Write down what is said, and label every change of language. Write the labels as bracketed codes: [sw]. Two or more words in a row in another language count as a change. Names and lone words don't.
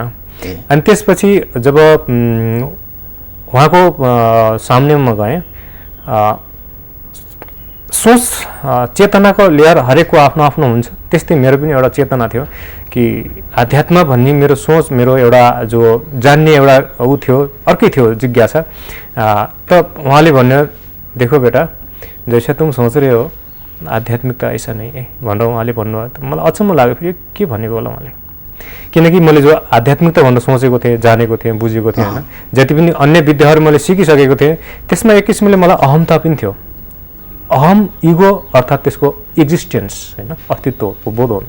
[ne] अनि त्यसपछि जब उहाँको सामनेमा गएँ, सोच चेतनाको लेयर हरेकको आफ्नो आफ्नो हुन्छ। त्यस्तै मेरो पनि एउटा चेतना थियो कि आध्यात्म भन्ने मेरो सोच, मेरो एउटा जो जान्ने एउटा थियो, अर्कै थियो जिज्ञासा। त उहाँले भन्यो [hi] देखो बेटा जैसा तुम सोच रहे हो आध्यात्मिकता ऐसा नहीं है [ne] भनेर उहाँले भन्नुभयो। त मलाई अचम्म लाग्यो फेरि के भनेको होला उहाँले, किनकि मैले जो आध्यात्मिकता भनेर सोचेको थिएँ, जानेको थिएँ, बुझेको थिएँ होइन। जति पनि अन्य विद्याहरू मैले सिकिसकेको थिएँ त्यसमा एक किसिमले मलाई अहमता पनि थियो। अहम, इगो अर्थात् त्यसको एक्जिस्टेन्स होइन, अस्तित्वको बोध हो।